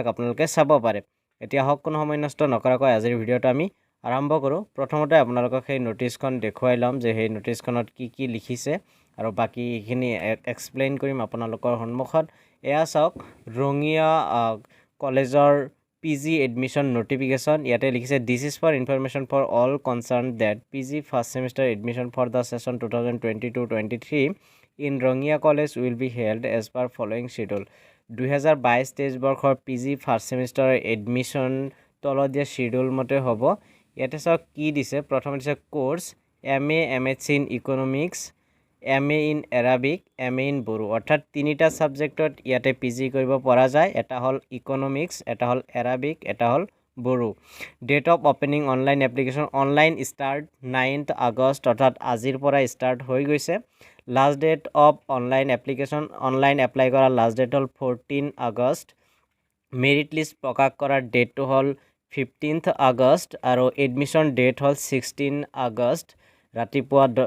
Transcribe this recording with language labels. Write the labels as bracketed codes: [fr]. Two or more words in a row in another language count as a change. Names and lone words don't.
[as] আপোনালোকে চাব পাৰে এতিয়া হক কোনো সময় নষ্ট নকৰাকৈ আজিৰ ভিডিঅ'টো আমি আৰম্ভ কৰোঁ প্ৰথমতে আপোনালোকক সেই নোটিছখন দেখুৱাই লম যে সেই নোটিছখনত কি লিখিছে আৰু বাকি এখিনি এক্সপ্লেইন কৰিম আপোনালোকৰ সন্মুখত এয়া চাওক ৰঙিয়া কলেজৰ [en] PG admission notification [as] ইয়াতে লিখিছে [en] this is for information for all concerned that PG first semester admission for the session 2022-23 in Rangia College will be held as per following schedule [as] 2022-23 বৰ্ষৰ [en] PG first semester admission [as] তলদিয়া schedule মতে হ'ব ইয়াতে চাওক কি দিছে প্ৰথমে দিছে কোৰ্স [en] MA MSc in economics MA in Arabic MA in Boru [as] অৰ্থাৎ তিনিটা সাবজেক্টত ইয়াতে পিজি কৰিব পৰা যায় এটা হল ইকোনমিক্স এটা হল Arabic এটা হল Boru [en] date of opening online application online start 9th August [as] অৰ্থাৎ আজিৰ পৰা স্টার্ট হৈ গৈছে [en] last date of online application online apply [as] কৰা [en] last date [as] হল 14 আগষ্ট [en] merit list [as] প্ৰকাশ কৰাৰ ডেটটো হল 15th আগষ্ট আৰু [en] admission date [as] হল 16 আগষ্ট ৰাতিপুৱা